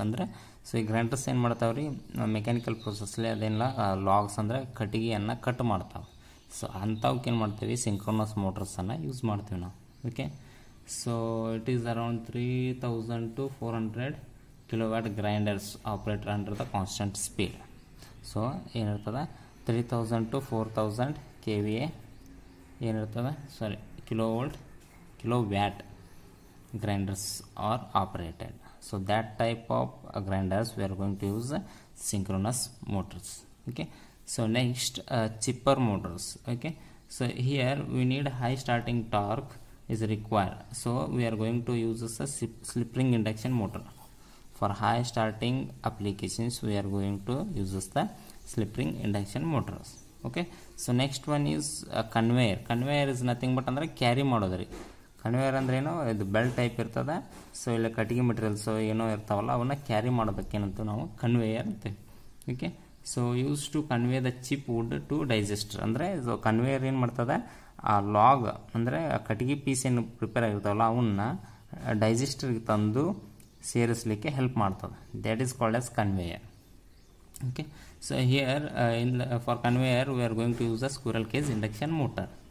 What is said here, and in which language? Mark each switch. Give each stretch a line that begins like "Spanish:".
Kannada: ಅಂದ್ರೆ ಸೊ ಈ ಗ್ರೈಂಡರ್ಸ್ ಏನು ಮಾಡ್ತಾವ್ರಿ ಮೆಕ್ಯಾನಿಕಲ್ ಪ್ರೊಸೆಸ್ಲಿ ಅದೇನಿಲ್ಲ ಲಾಗ್ಸ್ ಅಂದರೆ ಕಟ್ಟಿಗೆಯನ್ನು ಕಟ್ ಮಾಡ್ತಾವೆ. ಸೊ ಅಂಥವಕ್ಕೆ ಏನು ಮಾಡ್ತೀವಿ ಸಿಂಕ್ರೋನಸ್ ಮೋಟರ್ಸನ್ನು ಯೂಸ್ ಮಾಡ್ತೀವಿ ನಾವು.
English: Okay, so it is around 3000 to 400 kilowatt grinders operate under the constant speed. So ಏನಿರ್ತದೆ 3000 to 4000 KVA ಏನಿರ್ತದೆ kilowatt grinders are operated. So that type of grinders we are going to use synchronous motors. Okay, so next chipper motors. Okay, so here we need high starting torque is required, so we are going to use a slip ring induction motor. For high starting applications we are going to use the slip ring induction motors. Okay, so next one is conveyor. Conveyor is nothing but
Kannada: ಅಂದ್ರೆ carry ಮಾಡೋದ್ರಿ. Conveyor ಅಂದ್ರೆ ಏನೋ ಇದು belt type ಇರ್ತದೆ. So ಇಲ್ಲ ಕಟ್ಟಿಗೆ materials ಏನೋ ಇರ್ತಾವಲ್ಲ ಅವನ್ನ ಕ್ಯಾರಿ ಮಾಡೋದಕ್ಕೆ ಏನಂತ ನಾವು ಕನ್ವೇಯರ್ ಅಂತೀವಿ.
English: Okay, so use to convey the chip wood to digester.
Kannada: ಅಂದರೆ ಕನ್ವೇಯರ್ ಏನು ಮಾಡ್ತದೆ ಆ ಲಾಗ್ ಅಂದರೆ ಕಟ್ಟಿಗೆ ಪೀಸ್ ಏನು ಪ್ರಿಪೇರ್ ಆಗಿರ್ತಾವಲ್ಲ ಅವನ್ನ ಡೈಜೆಸ್ಟರ್ಗೆ ತಂದು ಸೇರಿಸಲಿಕ್ಕೆ ಹೆಲ್ಪ್ ಮಾಡ್ತದೆ.
English: That is called as conveyor. Okay, so here for conveyor we are going to use a squirrel cage induction motor.